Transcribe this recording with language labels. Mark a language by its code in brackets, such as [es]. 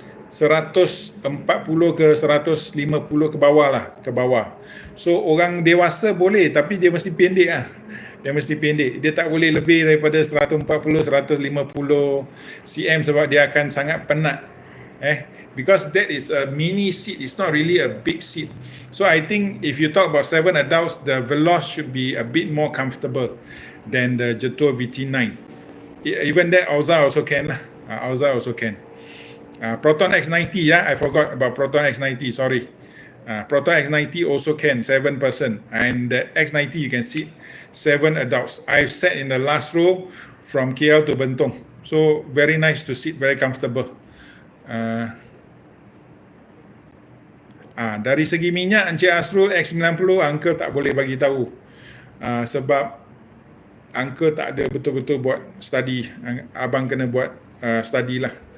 [ms] 140 ke 150 ke bawah lah, ke bawah. So orang dewasa boleh, tapi dia mesti pendek lah. Dia mesti pendek. Dia tak boleh lebih daripada 140, 150 cm sebab dia akan sangat penat. [en] Because that is a mini seat, it's not really a big seat. So I think if you talk about 7 adults, the Veloz should be a bit more comfortable than the Jetour VT9. Even that Auza also can lah. Auza also can. Proton X90, I forgot about Proton X90, sorry. Proton X90 also can, 7 person. And the X90 you can sit 7 adults. I've sat in the last row from KL to Bentong. So very nice to sit, very comfortable. [ms] Dari segi minyak, Encik Asrul X90 Uncle tak boleh bagi tahu. Sebab Uncle tak ada betul-betul buat study. Abang kena buat study lah.